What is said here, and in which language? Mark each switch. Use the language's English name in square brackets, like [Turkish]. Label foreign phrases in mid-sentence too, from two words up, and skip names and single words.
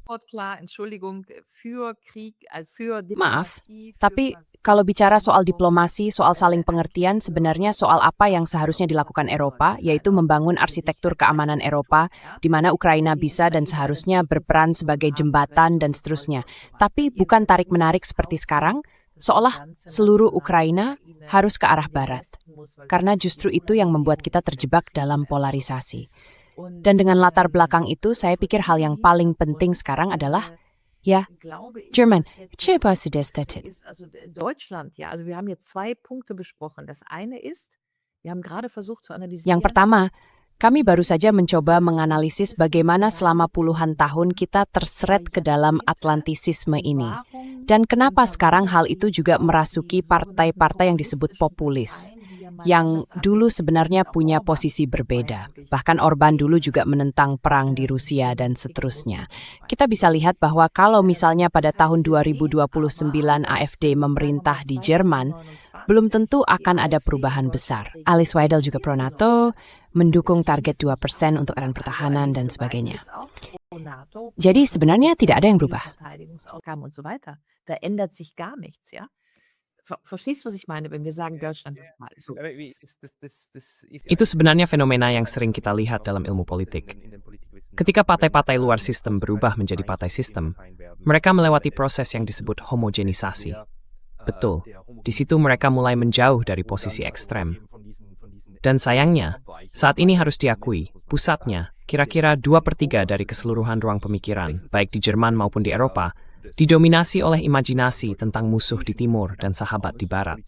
[Indonesian] Maaf, tapi kalau bicara soal diplomasi, soal saling pengertian, sebenarnya soal apa yang seharusnya dilakukan Eropa, yaitu membangun arsitektur keamanan Eropa, di mana Ukraina bisa dan seharusnya berperan sebagai jembatan dan seterusnya. Tapi bukan tarik-menarik seperti sekarang, seolah seluruh Ukraina harus ke arah barat. Karena justru itu yang membuat kita terjebak dalam polarisasi. Dan dengan latar belakang itu, saya pikir hal yang paling penting sekarang adalah, [German] ja, German, Deutschland, ja, also wir haben jetzt 2 Punkte besprochen. Das eine ist, wir haben gerade versucht zu analysieren. [Indonesian] Yang pertama, kami baru saja mencoba menganalisis bagaimana selama puluhan tahun kita terseret ke dalam Atlantisisme ini. Dan kenapa sekarang hal itu juga merasuki partai-partai yang disebut populis, yang dulu sebenarnya punya posisi berbeda. Bahkan Orban dulu juga menentang perang di Rusia dan seterusnya. Kita bisa lihat bahwa kalau misalnya pada tahun 2029 AfD memerintah di Jerman, belum tentu akan ada perubahan besar. Alice Weidel juga pro-NATO, mendukung target 2% untuk anggaran pertahanan dan sebagainya. Jadi sebenarnya tidak ada yang berubah. [German] Da ändert sich gar nichts, ja? Verstehst du, was ich meine, wenn wir sagen Deutschland mal so? [Indonesian] Itu sebenarnya fenomena yang sering kita lihat dalam ilmu politik. Ketika partai-partai luar sistem berubah menjadi partai sistem, mereka melewati proses yang disebut homogenisasi. Betul, di situ mereka mulai menjauh dari posisi ekstrem. Dan sayangnya, saat ini harus diakui, pusatnya, kira-kira 2/3 dari keseluruhan ruang pemikiran, baik di Jerman maupun di Eropa, didominasi oleh imajinasi tentang musuh di timur dan sahabat di barat.